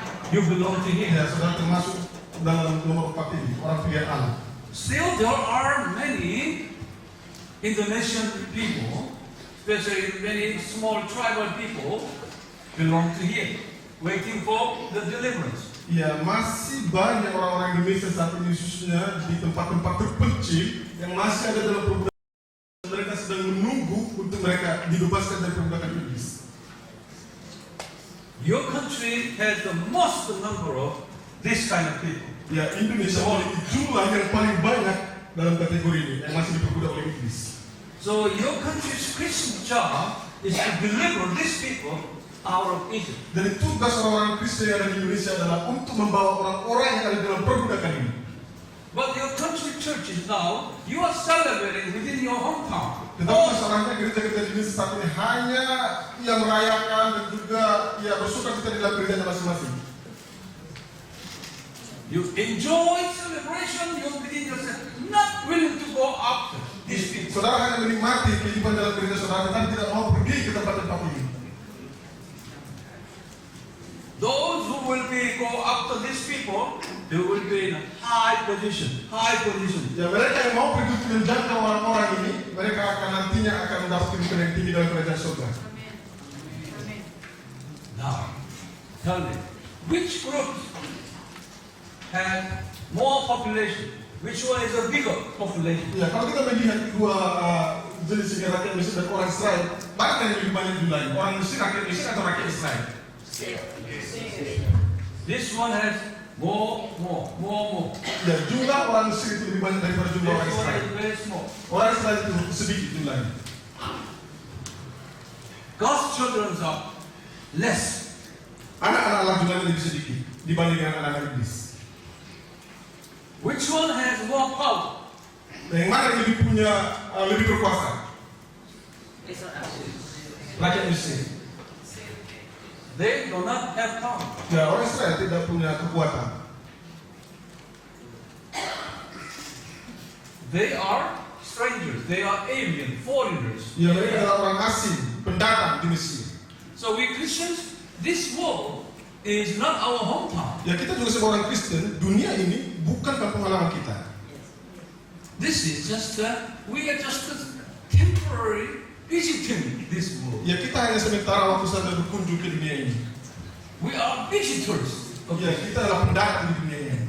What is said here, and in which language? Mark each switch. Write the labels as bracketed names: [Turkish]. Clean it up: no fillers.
[English] You belong to here. [Indonesian] Ya, saudara termasuk dalam nomor 4 ini, orang pilihan Allah. [English] Still, there are many Indonesian people, especially many small tribal people, belong to here, waiting for the deliverance. [Indonesian] Ya, masih banyak orang-orang Indonesia saat ini khususnya di tempat-tempat terpencil yang masih ada dalam perbudakan. Mereka sedang menunggu untuk mereka dibebaskan dari perbudakan iblis. [English] Your country has the most number of this kind of people. [Indonesian] Ya, Indonesia memiliki jumlah yang paling banyak dalam kategori ini yang masih diperbudak oleh iblis. [English] So your country's Christian job is to deliver these people out of Egypt. [Indonesian] Dan tugas orang-orang Kristen yang ada di Indonesia adalah untuk membawa orang-orang yang ada dalam perbudakan ini. [English] But your country churches now, you are celebrating within your hometown. [Indonesian] Tetapi masalahnya gereja-gereja di Indonesia saat ini hanya yang merayakan dan juga ya bersuka cita di dalam gerejanya masing-masing. [English] You enjoy celebration, you within yourself, not willing to go after these people. [Indonesian] Saudara hanya menikmati kehidupan dalam gereja saudara, tetapi tidak mau pergi ke tempat-tempat ini. [English] Those who will be go after these people, they will be in a high position. High position. [Indonesian] Ya, mereka yang mau pergi untuk menjangkau orang-orang ini, mereka akan nantinya akan mendapat kedudukan yang tinggi dalam kerajaan surga. [English] Now, tell me, which group has more population? Which one is a bigger population? [Indonesian] Ya, kalau kita melihat dua jenis rakyat Mesir dan orang Israel, mana yang lebih banyak jumlahnya? Orang Mesir, rakyat Mesir atau rakyat Israel? [English] This one has more. [Indonesian] Ya, jumlah orang Mesir itu lebih banyak daripada [English] This [Indonesian] jumlah orang [English] one [Indonesian] Israel. [English] is very small. [Indonesian] Orang Israel itu sedikit jumlahnya. [English] God's children are less. [Indonesian] Anak-anak Allah jumlahnya lebih sedikit dibandingkan anak-anak iblis. [English] Which one has more power? [Indonesian] Yang mana yang lebih punya, lebih berkuasa? Rakyat Mesir. [English] They do not have power. [Indonesian] Ya, orang Israel tidak punya kekuatan. [English] They are strangers. They are alien, foreigners. [Indonesian] Ya, mereka adalah orang asing, pendatang di Mesir. [English] So we Christians, this world is not our hometown. [Indonesian] Ya, kita juga sebagai orang Kristen, dunia ini bukan kampung halaman kita. [English] This is just we are just a temporary visiting this world. [Indonesian] Ya, kita hanya sementara waktu saja berkunjung ke dunia ini. [English] We are visitors. [Indonesian] Ya, kita adalah pendatang di dunia ini.